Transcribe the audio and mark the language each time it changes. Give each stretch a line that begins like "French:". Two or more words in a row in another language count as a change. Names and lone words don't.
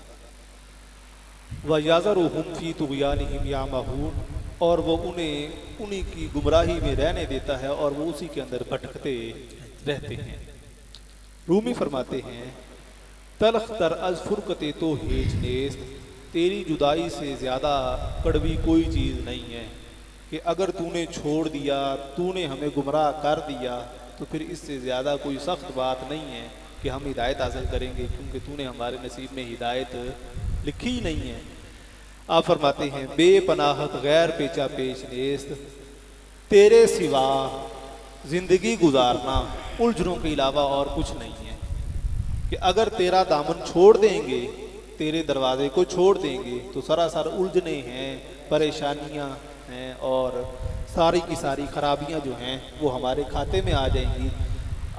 Arabic: وَيَذَرُهُمْ فِي طُغْيَانِهِمْ يَعْمَهُونَ،
Urdu: اور وہ انہیں کی گمراہی میں رہنے دیتا ہے اور وہ اسی کے اندر بھٹکتے رہتے ہیں۔ رومی فرماتے ہیں
Persian: تلخ تر از فرقت تو ہیچ نیست،
Urdu: تیری جدائی سے زیادہ کڑوی کوئی چیز نہیں ہے، کہ اگر تو نے چھوڑ دیا، تو نے ہمیں گمراہ کر دیا، تو پھر اس سے زیادہ کوئی سخت بات نہیں ہے کہ ہم ہدایت حاصل کریں گے، کیونکہ تو نے ہمارے نصیب میں ہدایت لکھی ہی نہیں ہے۔ آپ فرماتے ہیں
Persian: بے پناہت غیر پیچا پیش نیست،
Urdu: تیرے سوا زندگی گزارنا الجھنوں کے علاوہ اور کچھ نہیں ہے، کہ اگر تیرا دامن چھوڑ دیں گے، تیرے دروازے کو چھوڑ دیں گے تو سراسر الجھنے ہیں، پریشانیاں ہیں، اور ساری کی ساری خرابیاں جو ہیں وہ ہمارے کھاتے میں آ جائیں گی۔